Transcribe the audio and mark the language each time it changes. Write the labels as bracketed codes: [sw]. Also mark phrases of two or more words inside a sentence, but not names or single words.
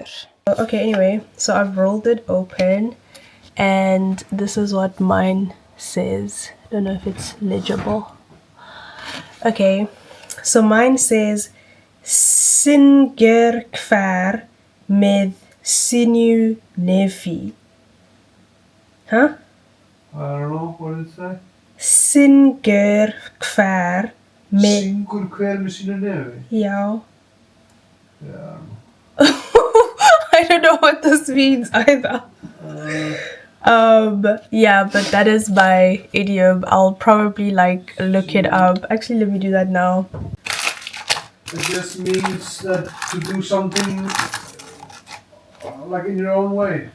[en] Okay, anyway, so I've rolled it open, and this is what mine says. Don't know if it's legible. Okay, so mine says [is] Synger kvar med sinu nefi. [en] Huh? I don't know, what did it say? [is] Synger kvar med... Syngur hver með sínu nefi? [en] Yeah. Yeah. I don't know what this means either. Yeah, but that is my idiom. I'll probably like look it up. Actually, let me do that now. It just means that to do something like in your own way.